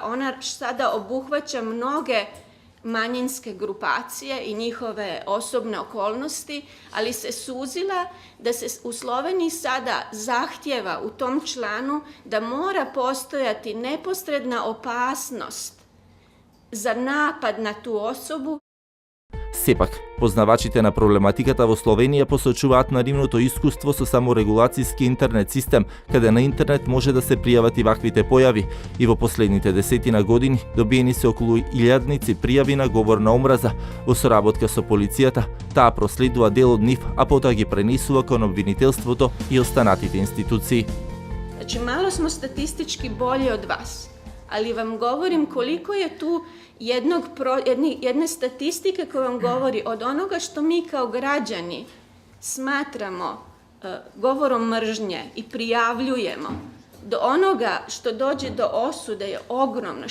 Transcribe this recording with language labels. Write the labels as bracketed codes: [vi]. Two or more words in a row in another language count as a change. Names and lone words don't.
[hr] Ona sada obuhvaća mnoge manjinske grupacije i njihove osobne okolnosti, ali se suzila da se u Sloveniji sada zahtjeva u tom članu da mora postojati neposredna opasnost za napad na tu osobu. [mk] Сепак, познавачите на проблематиката во Словенија посочуваат на нивното искуство со саморегулацијски интернет систем, каде на интернет може да се пријават и ваквите појави. И во последните 10 години добиени се околу 1000 пријави на говор на омраза. Во соработка со полицијата, таа проследува дел од нив, а потоа ги пренесува кон обвинителството и останатите институции. [hr] Значи, мало smo statistički bolji od vas, ali vam govorim koliko je tu jedne statistike koja vam govori od onoga što mi kao građani smatramo govorom mržnje i prijavljujemo, do onoga što dođe do osude je ogromno.